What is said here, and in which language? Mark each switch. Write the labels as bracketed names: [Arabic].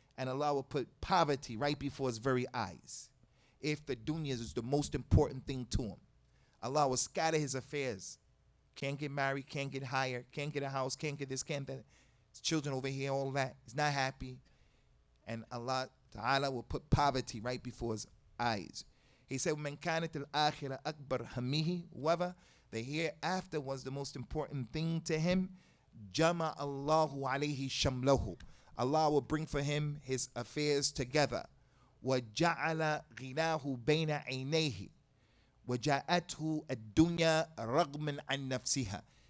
[English] And Allah will put poverty right before his very eyes. If the dunya is the most important thing to him, Allah will scatter his affairs. Can't get married, can't get hired, can't get a house, can't get this, can't that. His children over here, all that. He's not happy. And Allah Ta'ala will put poverty right before his eyes. He said, [Arabic] مَنْ كَانَتِ الْآخِرَةَ أَكْبَرْ هَمِّهِ. [English] Whoever the hereafter was the most important thing to him, [Arabic] جَمَعَ اللَّهُ عَلَيْهِ شَمْلَهُ. [English] Allah will bring for him his affairs together. [Arabic] وَجَعَلَ غِنَاهُ بَيْنَ عَيْنَيْهِ وَجَاءَتْهُ الدُّنْيَا رَغْمًا عَنْ نَفْسِهَا.